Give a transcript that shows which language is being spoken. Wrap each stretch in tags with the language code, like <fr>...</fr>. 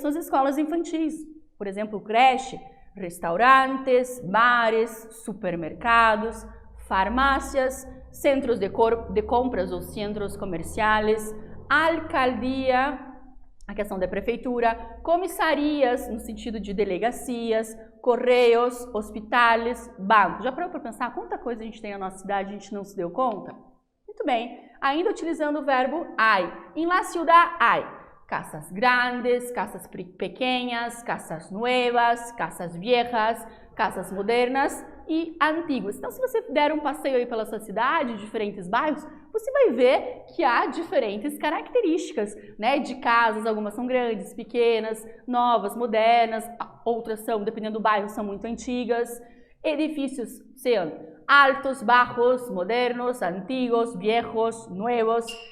<pt>São as escolas infantis. Por exemplo, creche, restaurantes, bares, supermercados, farmácias, centros de compras ou centros comerciais, alcaldia, a questão da prefeitura, comissarias, no sentido de delegacias, correios, hospitais, bancos. Já parou para pensar quanta coisa a gente tem na nossa cidade e a gente não se deu conta? Muito bem. Ainda utilizando o verbo hay.</pt> <es>Em la ciudad hay casas grandes, casas pequeñas, casas nuevas, casas viejas, casas modernas e antiguas.</es> <pt>Então, se você der um passeio aí pela sua cidade, diferentes bairros, você vai ver que há diferentes características, né, de casas. Algumas são grandes, pequenas, novas, modernas, outras são, dependendo do bairro, são muito antigas. Edifícios são</pt> <es>altos, bajos, modernos, antigos, viejos, nuevos.</es>